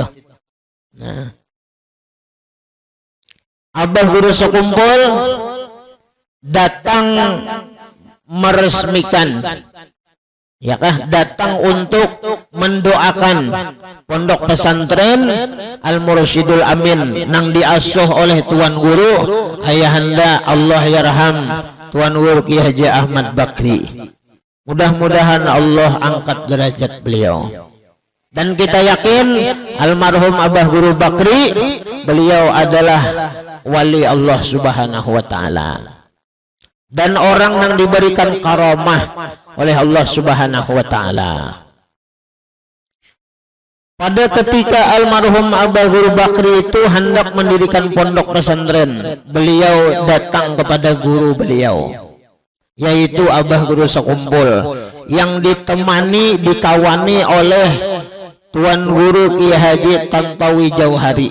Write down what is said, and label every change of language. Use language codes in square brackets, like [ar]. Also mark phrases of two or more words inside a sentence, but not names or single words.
[id] Nah, abah guru sekumpul datang meresmikan, ya kah, datang untuk mendoakan pondok pesantren Al Mursyidul Amin nang diasuh oleh Tuan Guru ayahanda [ar] الله يرحم [id] Tuan Guru Ki Haji Ahmad Bakri. Mudah-mudahan Allah angkat derajat beliau. Dan kita yakin almarhum abah guru Bakri, beliau adalah wali Allah [ar] سبحانه وتعالى, [id] dan orang yang diberikan karamah oleh Allah [ar] سبحانه وتعالى. [id] Pada ketika almarhum abah guru Bakri itu hendak mendirikan pondok pesantren, beliau datang kepada guru beliau, yaitu abah guru sekumpul, yang ditemani, dikawani oleh Tuan Guru Ki Haji Tantowi Jauhari.